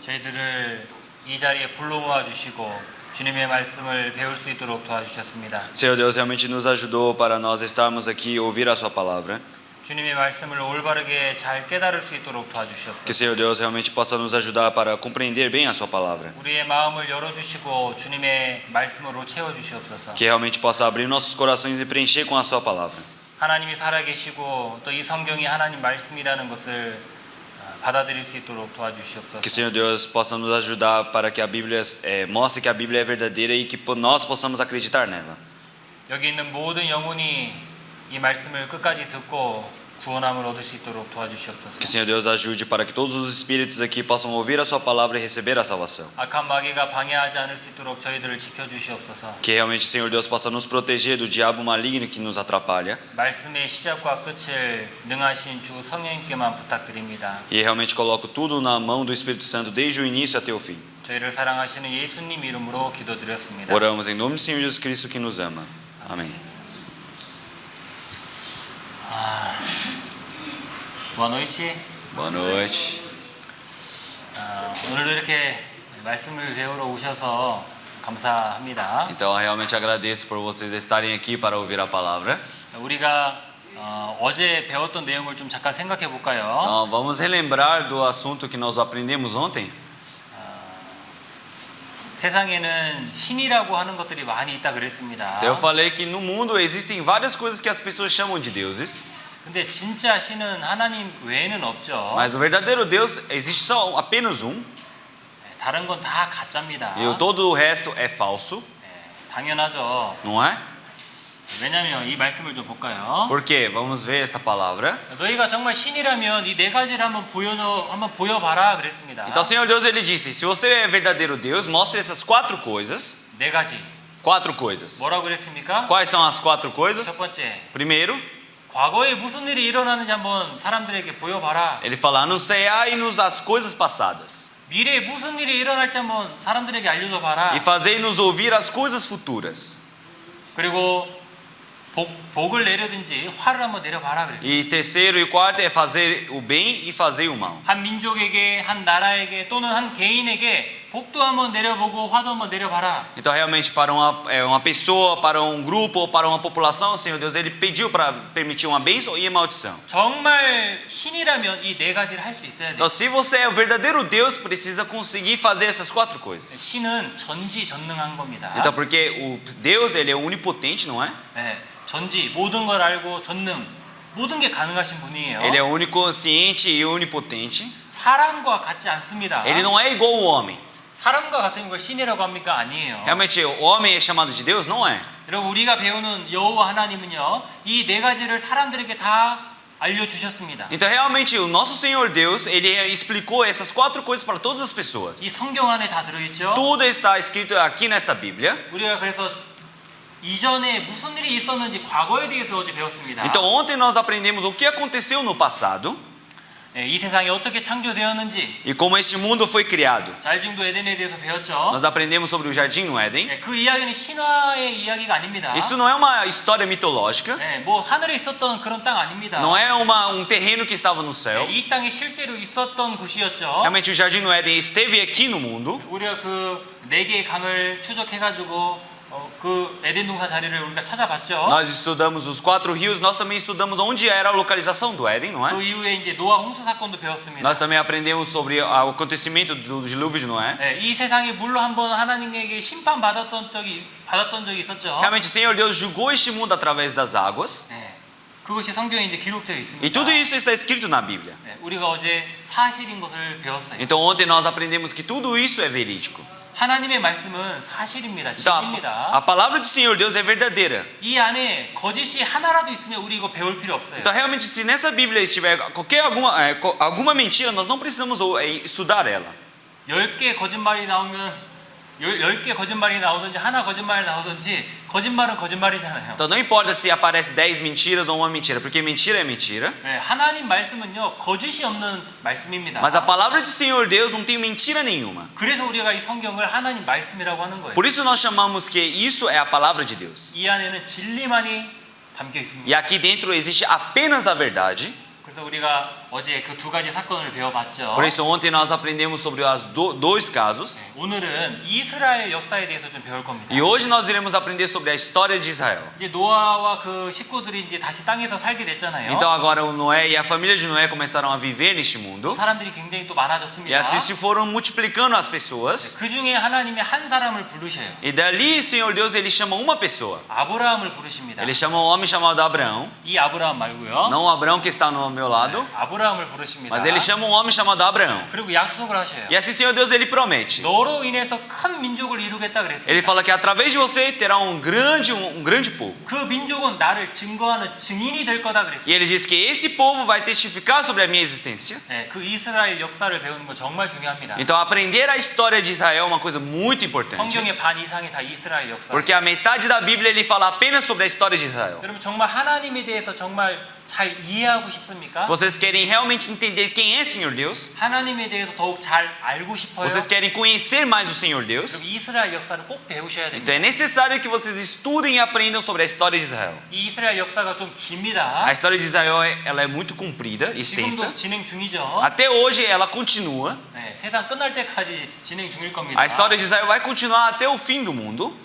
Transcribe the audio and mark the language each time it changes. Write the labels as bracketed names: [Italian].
[Korean] 저희들을 이 자리에 불러 모아 주시고 주님의 말씀을 배울 수 있도록 도와주셨습니다. [Portuguese] Senhor Deus realmente nos ajudou para nós estarmos aqui e ouvir a sua palavra. [Korean] 주님의 말씀을 올바르게 잘 깨달을 수 있도록 [Portuguese] Que [Korean] 도와주시옵소서. [Portuguese] Senhor Deus realmente possa nos ajudar para compreender bem a sua palavra. [Korean] 우리의 마음을 열어 주시고 주님의 말씀으로 채워 주시옵소서. [Portuguese] Que realmente possa abrir nossos corações e preencher com a sua palavra. [Korean] 하나님이 살아계시고 또 이 성경이 하나님 말씀이라는 것을 받아들일 수 있도록 도와주시옵소서. [Portuguese] Que Senhor Deus possa nos ajudar para que a Bíblia mostre que a Bíblia é verdadeira e que nós possamos acreditar nela. [Korean] 여기 있는 모든 영혼이 이 말씀을 끝까지 듣고 구원함을 얻을 수 있도록 도와주시옵소서. [Portuguese] Que Senhor Deus ajude para que todos os espíritos aqui possam ouvir a sua palavra e receber a salvação. [Korean] 악한 마귀가 방해하지 않을 수 있도록 저희들을 지켜주시옵소서. [Portuguese] Que realmente, Senhor Deus, possa nos proteger do diabo maligno que nos atrapalha. [Korean] 말씀의 시작과 끝을 능하신 주 성령님께만 부탁드립니다. [Portuguese] E realmente coloco tudo na mão do Espírito Santo desde o início até o fim. [Korean] 저희를 사랑하시는 예수님 이름으로 기도드렸습니다. [Portuguese] Oramos em nome do Senhor Jesus Cristo que nos ama. Amém. Boa noite. Boa noite. [Korean] 오늘도 이렇게 말씀을 배우러 오셔서 감사합니다. [Portuguese] Então, realmente agradeço por vocês estarem aqui para ouvir a palavra. [Korean] 우리가 어제 배웠던 내용을 좀 잠깐 생각해 볼까요? [Portuguese] Então, vamos relembrar do assunto que nós aprendemos ontem. [Korean] 세상에는 신이라고 하는 것들이 많이 있다 그랬습니다. [Portuguese] Então, eu falei que no mundo existem várias coisas que as pessoas chamam de deuses, [Korean] 근데 진짜 신은 하나님 외에는 없죠. [Portuguese] mas o verdadeiro Deus existe só apenas um, [Korean] 다른 건 다 가짜입니다. [Portuguese] e todo o resto é falso, [Korean] 당연하죠. [Portuguese] não é? [Korean] 왜냐하면 이 말씀을 좀 볼까요? [Portuguese] Por quê? Vamos ver esta palavra. [Korean] 너희가 정말 신이라면 이 네 가지를 한번 보여봐라 그랬습니다. [Portuguese] Então, o Senhor Deus, ele disse: se você é verdadeiro Deus, mostre essas quatro coisas. [Korean] 네 가지. [Portuguese] Quatro coisas. [Korean] 뭐라고 그랬습니까? [Portuguese] Quais são as quatro [Korean] 첫 [Portuguese] coisas? [Korean] 번째, [Portuguese] Primeiro, [Korean] 과거에 무슨 일이 일어나는지 한번 사람들에게 보여봐라. [Portuguese] ele fala: anunciai-nos as coisas passadas [Korean] 미래에 무슨 일이 일어날지 한번 사람들에게 알려줘봐라. [Portuguese] e fazei-nos ouvir as coisas futuras. [Korean] 그리고 복을 내려든지 화를 한번 내려봐라 그랬어요. [Portuguese] E terceiro e quarto é fazer o bem e fazer o mal. [Korean] 한 민족에게, 한 나라에게 또는 한 개인에게 복도 한번 내려보고 화도 한번 내려봐라. [Portuguese] Então, realmente, para uma pessoa, para um grupo ou para uma população, o Senhor Deus, ele pediu para permitir uma bênção e uma maldição. [Korean] 정말 신이라면 이 네 가지를 할 수 있어야 돼요. [Portuguese] Então, se você é o verdadeiro Deus, precisa conseguir fazer essas quatro coisas. [Korean] 신은 전지전능한 겁니다. [Portuguese] Então, porque o Deus, ele é onipotente, não é? [Korean] 네, 전지 모든 걸 알고 전능 모든 게 가능하신 분이에요. [Portuguese] Ele é onisciente e onipotente. [Korean] 사람과 같지 않습니다. [Portuguese] Ele não é igual ao homem. [Korean] 사람과 같은 걸 신이라고 합니까? 아니에요. [Portuguese] Realmente, o homem é chamado de Deus? Não é. [Korean] 여러분 우리가 배우는 여호와 하나님은요 이 네 가지를 사람들에게 다 알려주셨습니다. [Portuguese] Então, realmente, o nosso Senhor Deus, ele explicou essas quatro coisas para todas as pessoas. [Korean] 이 성경 안에 다 들어있죠. [Portuguese] Tudo está escrito aqui nesta Bíblia. [Korean] 우리가 그래서 이전에 무슨 일이 있었는지 과거에 대해서 어제 배웠습니다. [Portuguese] Então, ontem nós aprendemos o que aconteceu no passado [Korean] 이 세상이 어떻게 창조되었는지. [Portuguese] e como este mundo foi criado. [Korean] 잘증도 에덴에 대해서 배웠죠. [Portuguese] Nós aprendemos sobre o jardim no Éden. [Korean] 그 이야기는 신화의 이야기가 아닙니다. [Portuguese] Isso não é uma história mitológica. [Korean] 뭐 하늘에 있었던 그런 땅 아닙니다. [Portuguese] Não é um terreno que estava no céu. [Korean] 이 땅이 실제로 있었던 곳이었죠. [Portuguese] Realmente, o jardim no Éden esteve aqui no mundo. [Korean] 우리가 그 네 개의 강을 추적해가지고 그 에덴 동산 자리를 우리가 찾아봤죠. [Portuguese] Nós estudamos os quatro rios. Nós também estudamos onde era a localização do Éden, não [Korean] 그 [Portuguese] é? [Korean] 이후에 이제 노아 홍수 사건도 배웠습니다. [Portuguese] Nós também aprendemos sobre o acontecimento do dilúvio de Noé. [Korean] 이 세상이 물로 한번 하나님에게 심판 받았던 적이 있었죠. [Portuguese] Realmente, o Senhor Deus julgou este mundo através das águas. [Korean] 그것이 성경에 이제 기록되어 있습니다. [Portuguese] E tudo isso está escrito na Bíblia. [Korean] 우리가 어제 사실인 것을 배웠어요. [Portuguese] Então, ontem nós aprendemos que tudo isso é verídico. [Korean] 하나님의 말씀은 사실입니다. [Portuguese] Então, [Korean] 진리입니다. [Portuguese] a palavra do Senhor Deus é verdadeira. [Korean] 이 안에 거짓이 하나라도 있으면 우리 이거 배울 필요 없어요. [Portuguese] Então, realmente, se nessa Bíblia estiver alguma mentira, nós não precisamos estudar ela. [Korean] 10개 거짓말이 나오면 10개 거짓말이 나오든지 하나 거짓말이 나오든지 거짓말은 거짓말이잖아요. [Portuguese] Então não importa se aparece 10 mentiras ou uma mentira, porque mentira é mentira. [Korean] 네, 하나님 말씀은요 거짓이 없는 말씀입니다. [Portuguese] Mas a palavra do Senhor Deus não tem mentira nenhuma. [Korean] 그래서 우리가 이 성경을 하나님 말씀이라고 하는 거예요. [Portuguese] Por isso nós chamamos que isso é a palavra de Deus. [Korean] 이 안에는 진리만이 담겨 있습니다. [Portuguese] E aqui dentro existe apenas a verdade. [Korean] 그래서 우리가 어제 그 두 가지 사건을 배워봤죠. [Portuguese] Por isso ontem nós aprendemos sobre os dois casos. [Korean] 오늘은 이스라엘 역사에 대해서 좀 배울 겁니다. [Portuguese] E hoje nós iremos aprender sobre a história de Israel. [Korean] 이제 노아와 그 식구들이 이제 다시 땅에서 살게 됐잖아요. [Portuguese] Então agora o Noé e a família de Noé começaram a viver neste mundo. [Korean] 사람들이 굉장히 또 [Portuguese] E [Korean] 많아졌습니다. [Portuguese] assim se foram multiplicando as pessoas. [Korean] 그 중에 하나님이 한 사람을 부르셔요. [Portuguese] E dali o Senhor Deus ele chama uma pessoa. [Korean] 아브라함을 부르십니다. [Portuguese] Ele chama um homem chamado Abraão. [Korean] 이 아브라함 말고요. [Portuguese] Não o Abraão que está no meu lado. [Korean] 아브라함을 부르십니다. [Portuguese] Mas ele chama um homem chamado Abraão. [Korean] 그리고 약속을 하셔요. [Portuguese] E assim o Senhor Deus ele promete. [Korean] 너로 인해서 큰 민족을 이루겠다 [Portuguese] Ele [Korean] 그랬습니다. [Portuguese] fala que através de você terá um grande povo. [Korean] 그 민족은 나를 증거하는 증인이 될 거다 [Portuguese] E [Korean] 그랬습니다. [Portuguese] ele diz que esse povo vai testificar sobre a minha existência. [Korean] 네, 그 이스라엘 역사를 배우는 거 정말 중요합니다. [Portuguese] Então aprender a história de Israel é uma coisa muito importante. [Korean] 성경의 반 이상이 다 이스라엘 역사. [Portuguese] Porque a metade da Bíblia ele fala apenas sobre a história de Israel. [Korean] 여러분 정말 하나님에 대해서 정말 잘 이해하고 싶습니까? [Portuguese] Vocês querem realmente entender quem é Senhor Deus? [Korean] 하나님에 대해서 더욱 잘 알고 싶어요. [Portuguese] Vocês querem conhecer mais o Senhor [Korean] 그럼 [Portuguese] Deus? [Korean] 이스라엘 역사를 꼭 배우셔야 됩니다. [Portuguese] Então é necessário que vocês estudem e aprendam sobre a história de Israel. [Korean] 이 이스라엘 역사가 좀 깁니다. [Portuguese] A história de Israel ela é muito comprida, extensa. [Korean] 지금도 진행 중이죠. [Portuguese] Até hoje ela continua. [Korean] 네, 세상 끝날 때까지 진행 중일 겁니다. [Portuguese] A história de Israel vai continuar até o fim do mundo.